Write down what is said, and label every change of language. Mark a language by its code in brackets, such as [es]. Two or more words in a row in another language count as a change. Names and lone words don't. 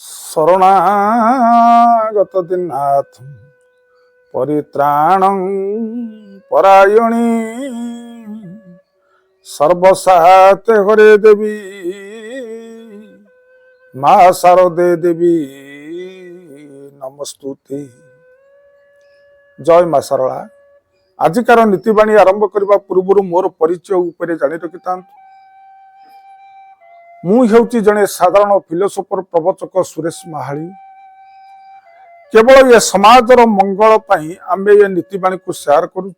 [sa] শরণাগত দীননাথ পরিত্রাণং পরায়ণী সর্বসাতে হরে দেবী মা শারদে দেবী নমস্তুতে। [or] ଜୟ ମା শারଳା। ଆଜିକାର ନୀତିବାଣୀ ଆରମ୍ଭ କରିବା ପୂର୍ବରୁ ମୋର ପରିଚୟ ଉପରେ ଜାଣି ରଖିଥାନ୍ତୁ। ମୁଁ ହେଉଛି ଜଣେ ସାଧାରଣ ଫିଲୋସୋଫର ପ୍ରବଚକ ସୁରେଶ ମାହାଳି। କେବଳ ଏ ସମାଜର ମଙ୍ଗଳ ପାଇଁ ଆମେ ଏ ନୀତିବାଣୀକୁ ସେୟାର କରୁଛୁ।